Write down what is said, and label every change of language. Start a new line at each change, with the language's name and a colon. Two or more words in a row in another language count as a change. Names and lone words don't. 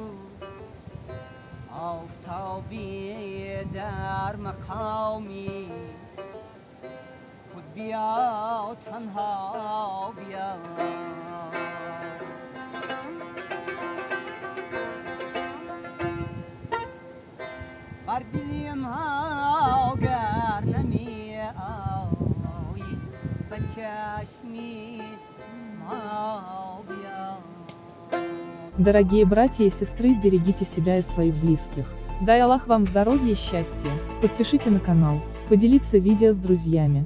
Persian: آفتابی در مقامی خود بیا تنها بیا بر دلی من чашми.
Russian: Дорогие братья и сестры, берегите себя и своих близких. Дай Аллах вам здоровья и счастья. Подпишите на канал, поделиться видео с друзьями.